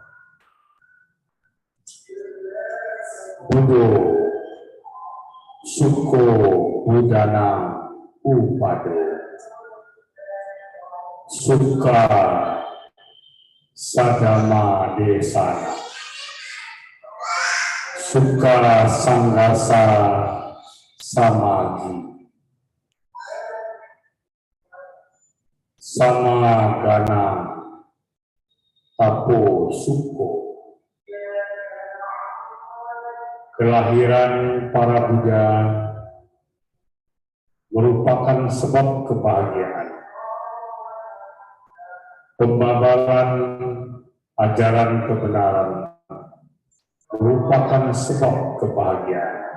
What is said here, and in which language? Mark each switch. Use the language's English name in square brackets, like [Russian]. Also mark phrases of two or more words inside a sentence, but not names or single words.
[Pali] Buddho Suko Buddhanam Upado Sukha Sadama Desana Sukha Sanghasa Samagi Samagana Tapo Suko. [Indonesian] Kelahiran para Buddha merupakan sebab kebahagiaan. Pembabaran ajaran kebenaran merupakan sebab kebahagiaan.